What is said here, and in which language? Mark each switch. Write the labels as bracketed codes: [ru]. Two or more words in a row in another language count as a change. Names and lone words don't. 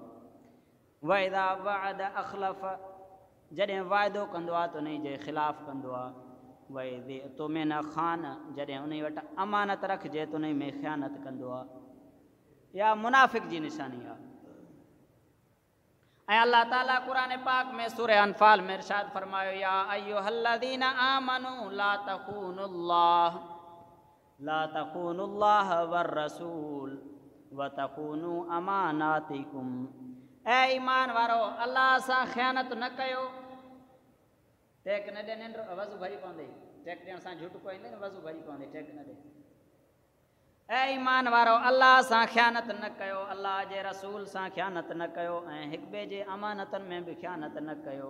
[ar] وإذا وعد أخلف, [sd] जॾहिं वाइदो कंदो आहे त उन जे ख़िलाफ़ु कंदो आहे। [ar] وإذا اؤتمن خان, [sd] जॾहिं उन वटि अमानत रखिजे त उन में ख़यानत कंदो आहे। या मुनाफ़िक़ जी निशानी आहे। ऐं अल्लाह ताला क़ुरान पाक में सूरह अनफ़ाल में इरशाद फरमायो [ar] يا أيها الذين آمنوا لا تخونوا الله والرسول وتخونوا أماناتكم. [sd] ऐं ईमान वारो, अल्लाह सां ख़यानत न कयो। टेक न ॾे, निंड वज़ू भरी पवंदे। टेक ॾियण सां झूठ कोई न, वज़ू भरी पवंदे, टेक न ॾे। ऐं ईमान वारो, अल्लाह सां ख़यानत न कयो, अल्लाह जे रसूल सां ख़यानत न कयो, ऐं हिक ॿिए जे अमानतनि में बि ख़यानत न कयो।